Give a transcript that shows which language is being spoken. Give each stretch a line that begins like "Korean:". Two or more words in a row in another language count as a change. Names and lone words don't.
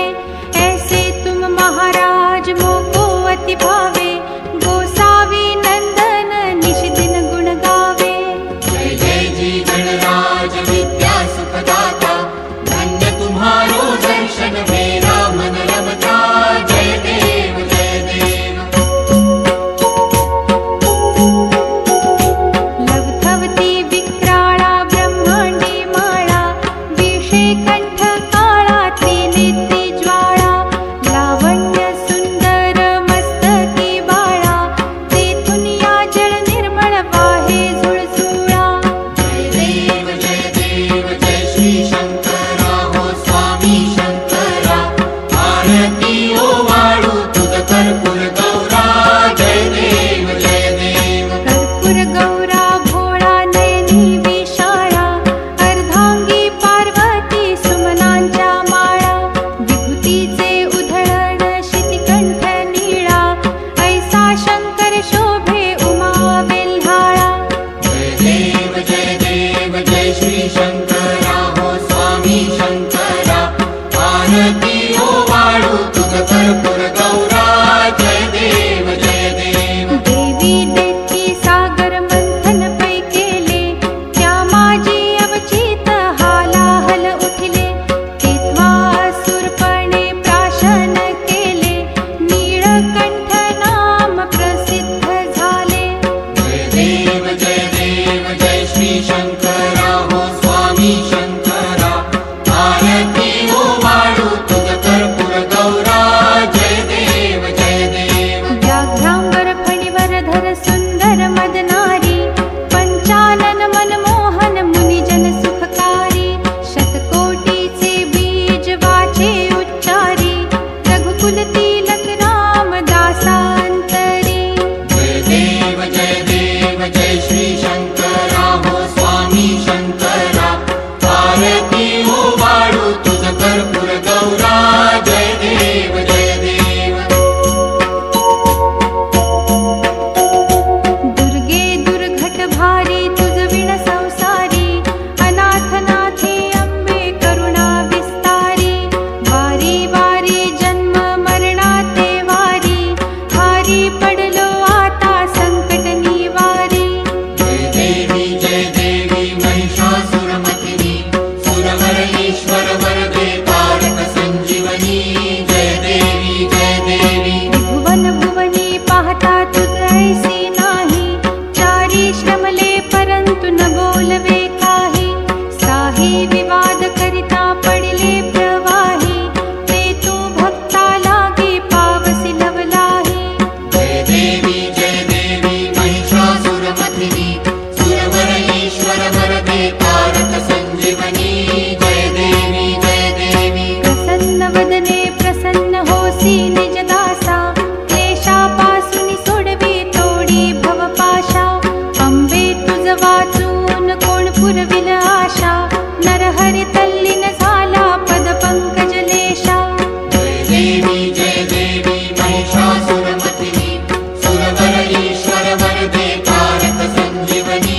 Hindi: ऐसे तुम महाराज मोको अति भावे, गोसावी नंदन निश दिन गुण गावे। जय जय जी गणराज विद्या सुखदाता, धन्य तुम्हारो दर्शन मेरा मन रमता।
Marathi: जय देव जय देव। लवथवती विक्राळा ब्रह्मांडी माळा, विषे कंठ काळा त्रिनेत्री ज्वाळा। लावण्य सुंदर मस्तकी बाळा, तेथून या जल निर्मळ वाहे झुळझुळा। जय देव जय श्री शंकरा हो स्वामी शंकरा, आरती ओवाळू तुझ कर्पूर गौरा। जय देव जय देव। कर्पूर गौरा भोळा नयनी विशाळा, अर्धांगी पार्वती सुमनांच्या माळा। विभूतीचे उधळण शितिकंठ नीळा, ऐसा शंकर शोभे उमा वेल्हाळा। जय देव जय श्री शंकरा हो स्वामी शंकरा, आरती ओवाळू तुझ कर्पूर गौरा। जय देव जय देव। देवी देती सागर मंथन पै केले, त्या माझी अवचित हालाहल उठले। तेव्हा असुरपणे प्राशन केले, नीळकंठ नाम प्रसिद्ध झाले। जय देव जय श्री शंकरा हो स्वामी शंकरा, आरती ओवाळू तुझ कर्पूर गौरा। जय देव जय देव। व्याघ्रांबर फणीवर धर सुंदर मदनारी, पंचानन मनमोहन मुनिजन सुखकारी। शतकोटीचे बीज वाचे उच्चारी, रघुकुल तिलक रामदासांतरी। जय देव जय श्री शंकरा हो स्वामी शंकरा, आरती ओवाळू तुझ कर्पूर गौरा। जय देव जय देव। दुर्गे दुर्घट भारी तुझ विण संसारी, अनाथनाथे अंबे करुणा विस्तारी। वारी वारी जन्म मरणाते वारी, हारी पडलो आता संकट निवारी। जय देवी महिषासुरमर्दिनी, सुरवर ईश्वर वरदे तारक संजीवनी। जय देवी जय देवी। भुवन भुवनी पाहता तुझ ऐसी नाही, चारी श्रमले परंतु न बोलवे काही। साही विवाद करिता पडिले प्रवाही, ते तू भक्ता लागे पावसी लवलाही। जय देवी महिषासुरमर्दिनी, सुरवर ईश्वर वरदे तारक संजीवनी। जय देवी जय देवी। प्रसन्न वदने प्रसन्न होसी निज दासा, क्लेशापासून सोडवी तोडी भवपाशा। अंबे तुझ वाचून कोण पुरविल आशा, नरहरी तल्लीन झाला पद पंकज लेशा। जय देवी महिषासुरमर्दिनी, सुरवर ईश्वर वरदे तारक संजीवनी।